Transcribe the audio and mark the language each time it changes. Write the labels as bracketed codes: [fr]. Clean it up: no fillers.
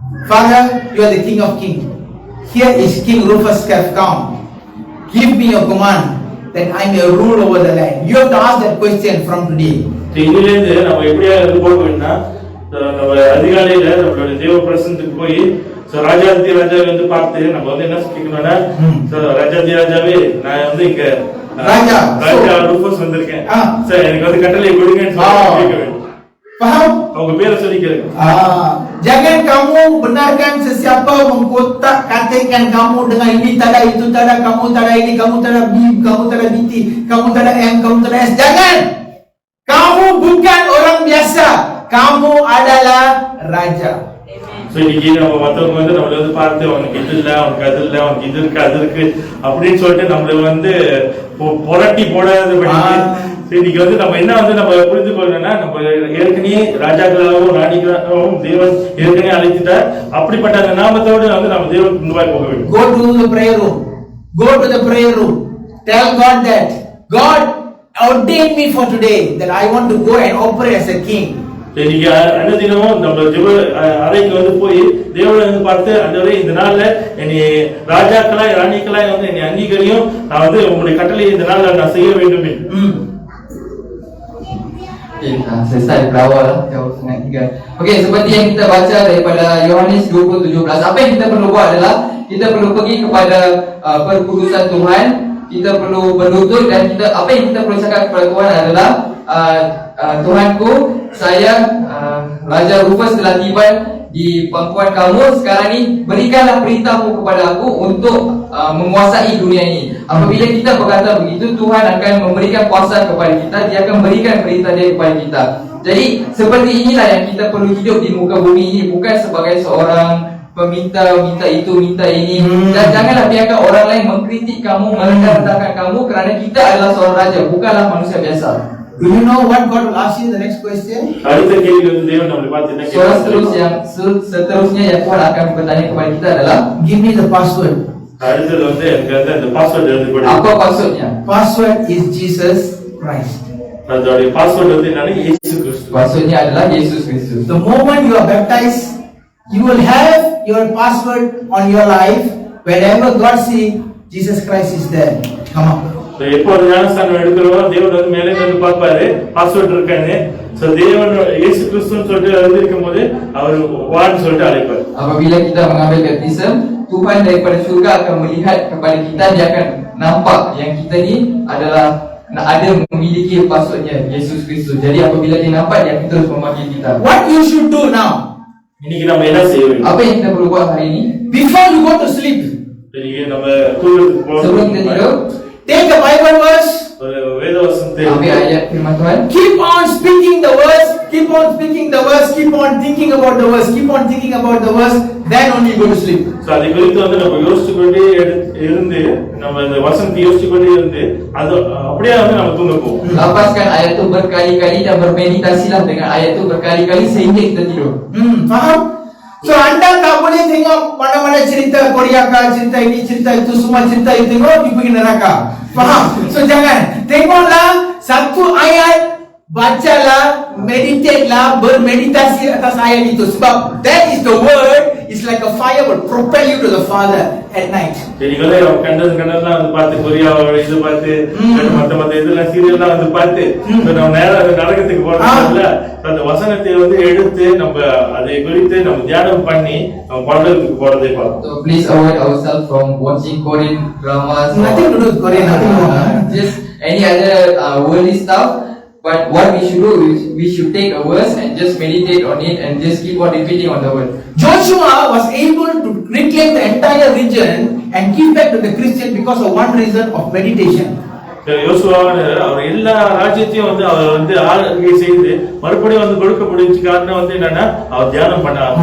[en] Father, you are the King of Kings. Here is King Rufus have come. Give me your command that I may rule over the land. You have to ask that question from today. [ta] இதுல இருந்து நம்ம எப்படியா இருந்து போகணும்னா, நம்ம அதிகாலையில நம்மளோட தேவ பிரசன்னத்துக்கு போய் ராஜாதி ராஜாவை வந்து பார்த்து நம்ம வந்து என்ன கேட்கணும்னா, ராஜாதி ராஜாவே நான் வந்து இங்க ராஜா ரூபஸ் வந்திருக்கேன், சார் எனக்கு வந்து கட்டளை கொடுங்கன்னு சொல்லி கேட்க வேண்டும். [ms] Faham? [ta] அவங்க பேரை சொல்லி கேளுங்க. [ms] Jangan kamu benarkan sesiapa mengkotak katakan kamu dengan ini tak ada, itu tak ada, kamu tak ada ini, kamu tak ada B, kamu tak ada BT, kamu tak ada M, kamu tak ada S. Jangan. Kamu bukan orang biasa. Kamu adalah raja. [ta] So இன்னைக்கு நம்ம மத்தவங்க வந்து நம்மள வந்து பார்த்து அவனுக்கு இது இல்ல, அவனுக்கு அது இல்ல, அவனுக்கு இது இருக்கு, அது இருக்கு அப்படின்னு சொல்லிட்டு நம்மள வந்து புரட்டி போடாத படிக்கு. இன்னைக்கு வந்து நம்ம என்ன வந்து நம்ம புரிந்து கொள்ளணும்னா, நம்ம ஏற்கனவே ராஜாக்களாகவும் ராணிகளாகவும் தேவன் ஏற்கனவே அழைத்துட்டார். அப்படிப்பட்ட அந்த நாமத்தோடு வந்து நம்ம தேவனுக்கு முன்பாக போக வேண்டும். [en] Go to the prayer room. Go to the prayer room. Tell God that God ordained me for today, that I want to go and operate as a king. [ta] இன்னைக்கு அனுதினமும் நம்ம ஜெப அறைக்கு வந்து போய் தேவனை வந்து பார்த்து, ஆண்டவரே இந்த நாள்ல என்னை ராஜாக்களாய் ராணிக்களாய் வந்து என்னை அங்கீகரியும், நான் வந்து உங்களுடைய கட்டளை இந்த நாள்ல நான் செய்ய வேண்டும். [ms] Okay, selesai berawal lah jauh sangat 3. Okey, seperti yang kita baca daripada Yohanes 20:17, apa yang kita perlu buat adalah kita perlu pergi kepada perkudusan Tuhan, kita perlu berlutut dan apa yang kita perlu cakap kepada Tuhan adalah Tuhanku, saya Raja Rufus telah tiba di pangkuan kamu sekarang ni, berikanlah perintahmu kepada aku untuk menguasai dunia ini. Apabila kita berkata begitu, Tuhan akan memberikan kuasa kepada kita, dia akan berikan perintah dia kepada kita. Jadi seperti inilah yang kita perlu hidup di muka bumi ini, bukan sebagai seorang peminta, minta itu, minta ini. Dan janganlah biarkan orang lain mengkritik kamu, merendahkan kamu, kerana kita adalah seorang raja, bukanlah manusia biasa. [en] Do you know what God will ask you the next question? [ta] அடுத்த கேள்வி வந்து தேவன் நம்மளை பார்த்து என்ன கேட்கிறார்? [ms] Seterusnya yang Tuhan akan bertanya kepada kita adalah, [en] give me the password. [ta] அடுத்தது வந்து எனக்கு வந்து அந்த பாஸ்வேர்ட் எழுதி கொடு. [ms] apa passwordnya? [en] Password is Jesus Christ. [ta] அதோட பாஸ்வேர்ட் வந்து என்னன்னா இயேசு கிறிஸ்து. [ms] Passwordnya adalah Yesus Kristus. [en] The moment you are baptized, you will have your password on your life. Wherever God sees, Jesus Christ is there. Come on. [ta] எப்போ ஞானஸ்தானம் எடுக்கிறோம், தேவன் வந்து மேலே வந்து பார்ப்பாரு பாஸ்வேர்ட் இருக்கான்னு. சோ தேவன் இயேசு கிறிஸ்துன்னு சொல்லிட்டு எழுதிருக்கும் போது அவர் வான்னு சொல்லிட்டு அழைப்பார். [ms] Apabila kita mengambil baptism, Tuhan daripada syurga akan melihat kepada kita, dia akan nampak yang kita ni adalah ada memiliki passwordnya Yesus Kristus. Jadi apabila dia nampak, dia akan terus memanggil kita. [en] What you should do now? [ta] இன்னைக்கு நம்ம என்ன செய்ய வேண்டும்? [ms] Apa yang kita perlu buat hari ini? [en] Before you go to sleep, [ta] இன்னைக்கு நம்ம தூங்குறதுக்கு [ms] sebelum kita tidur, [en] take a Bible verse. [ta] ஒரு வேத வசனத்தை [ms] ambil ayat firman Tuhan. [en] Keep on speaking the words. keep on speaking the verse, keep on thinking about the verse, keep on thinking about the verse, then only you go to sleep. [ta] So அதை குறித்து வந்து நம்ம யோசிச்சு கொண்டே இருந்து நம்ம அந்த வசனத்தை யோசிச்சு கொண்டே இருந்து அது அப்படியே வந்து நம்ம தூங்க போவோம். [ms] Lapaskan ayat itu berkali-kali dan bermeditasilah dengan ayat itu berkali-kali sehingga kita tidur. Faham? So anda tak boleh tengok mana-mana cerita Korea, cerita ini, cerita itu, semua cerita itu tengok, you pergi neraka. Faham? So jangan. Tengoklah satu ayat, bacalah, meditate lah, bermeditasi atas ayat itu. [en] Sebab that is the word, is like a fire will propel you to the Father at night. [ms] Jadi kalau [ta] கண்டதெல்லாம் வந்து பார்த்து கொரியாவோட இது பார்த்து மத்த இதெல்லாம் சீரியல்லாம் வந்து பார்த்து நம்ம நேரா நரகத்துக்கு போறோம்ல, அந்த வசனத்தை வந்து எடுத்து நம்ம அதை குறித்து நம்ம தியானம் பண்ணி நம்ம பரலோகத்துக்கு போறதை பார்ப்போம். [en] So please avoid ourselves from watching Korean dramas. Nothing to do with Korean, nothing wrong. Just any other worldly stuff. But what we should do is we should take a verse and just meditate on it and just keep on repeating on the word. Joshua was able to reclaim the entire region and give back to the Christian because of one reason of meditation. [ta] யோசுவாவான அவர் எல்லா ராஜ்யத்தையும் வந்து அவர் வந்து ஆளுகை செய்து மறுபடியும் வந்து கொடுக்க முடிஞ்ச காரணம் வந்து என்னன்னா அவர் தியானம் பண்ண